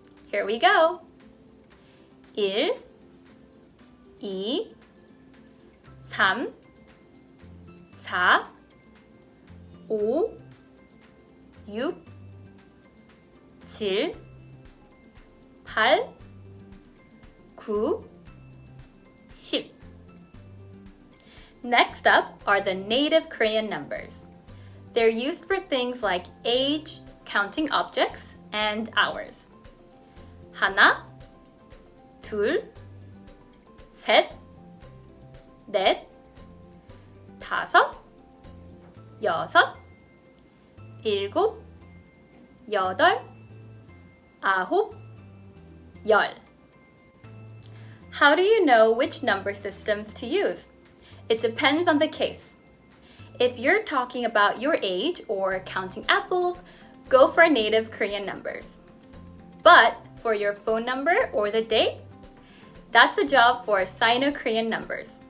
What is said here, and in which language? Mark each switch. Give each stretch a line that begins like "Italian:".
English: Here we go. 1, 2, 3, 4, 5, 6, 7, 8, 9, 10. Next up are the native Korean numbers. They're used for things like age, counting objects, and hours.
Korean: 하나, 둘, 셋, 넷, 다섯, 여섯, 일곱, 여덟, 아홉, 열.
English: How do you know which number systems to use? It depends on the case. If you're talking about your age or counting apples, go for native Korean numbers. But for your phone number or the date, that's a job for Sino-Korean numbers.